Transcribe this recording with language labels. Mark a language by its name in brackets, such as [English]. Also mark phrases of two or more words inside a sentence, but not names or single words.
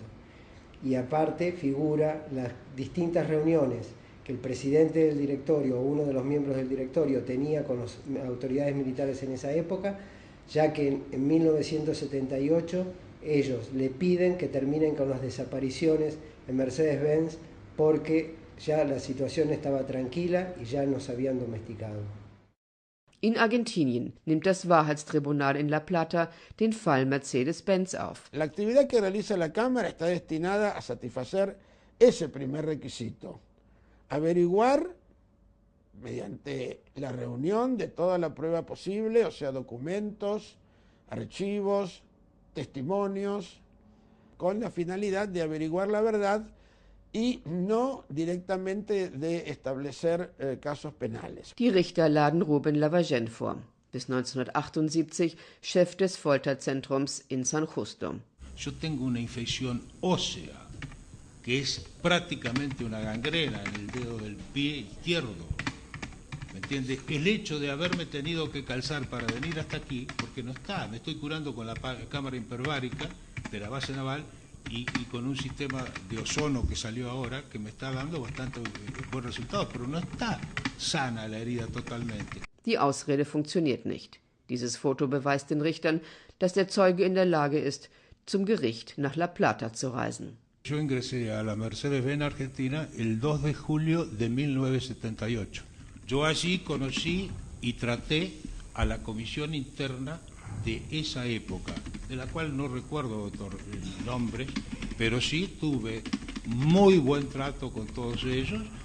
[Spanish] Y aparte figura las distintas reuniones que el presidente del directorio o uno de los miembros del directorio tenía con las autoridades militares en esa época, ya que en 1978 ellos le piden que terminen con las desapariciones en Mercedes-Benz porque ya la situación estaba tranquila y ya nos habían domesticado. [German] In Argentinien nimmt das Wahrheitstribunal in La Plata den Fall Mercedes-Benz auf. [Spanish] La actividad que realiza la Cámara está destinada a satisfacer ese primer requisito: averiguar, mediante la reunión de toda la prueba posible, o sea, documentos, archivos, testimonios, con la finalidad de averiguar la verdad y no directamente de establecer casos penales. [German] Die Richter laden Ruben Lavagén vor, bis 1978 Chef des Folterzentrums in San Justo. [Spanish] Yo tengo una infección ósea, que es prácticamente una gangrena en el dedo del pie izquierdo. ¿Me entiende? El hecho de haberme tenido que calzar para venir hasta aquí, porque no está, me estoy curando con la cámara hiperbárica de la base naval y con un sistema de ozono que salió ahora, que me está dando bastante buen resultado, pero no está sana la herida totalmente. [German] Die Ausrede funktioniert nicht. Dieses Foto beweist den Richtern, dass der Zeuge in der Lage ist, zum Gericht nach La Plata zu reisen. [Spanish] Yo ingresé a la Mercedes-Benz Argentina el 2 de julio de 1978. Yo allí conocí y traté a la comisión interna de esa época, de la cual no recuerdo el nombre, pero sí tuve muy buen trato con todos ellos.